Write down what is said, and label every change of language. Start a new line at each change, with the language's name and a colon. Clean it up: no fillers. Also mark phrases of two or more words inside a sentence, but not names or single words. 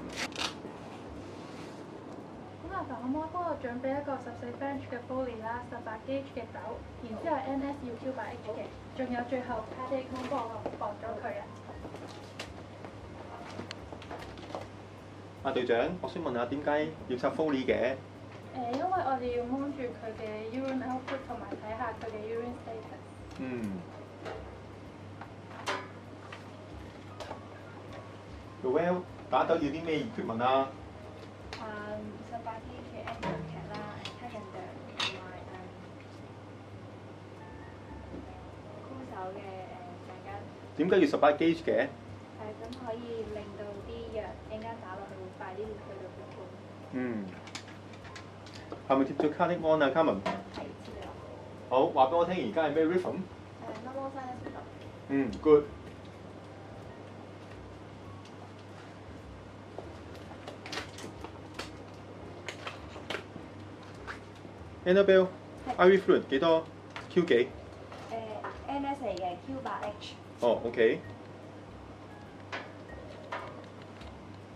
Cantonese: 咁麻煩可唔可以幫我準備一個14 bench 嘅 Foley 啦，18 gauge 嘅豆，然之後 NS 要 Q/H 嘅，仲有最後 Paddy 幫我綁咗佢啊。阿隊長，我想問下點解要插 Foley 嘅？因為我哋要 mon 住佢嘅
English: urine output
Cantonese: 同埋睇下佢嘅
English: urine status。
Cantonese: 嗯。Well，打豆要啲咩 equipment 啊？18 gauge 嘅
English: anchor cat
Cantonese: 啦 ，calendar 同埋箍手嘅橡筋。點解要18 gauge 嘅？咁可以令到啲藥陣間打落去會快啲去到血管。嗯。係咪貼咗
English: cardiac on
Cantonese: 啊 ，Carmen？係知啦。好，話俾我聽，而家係咩 rhythm？
English: normal sinus rhythm。
Cantonese: 嗯 ，good。Annabelle，
English: IV fluid
Cantonese: 幾多 ？Q 幾？NS 嚟嘅 Q/H。哦 ，OK。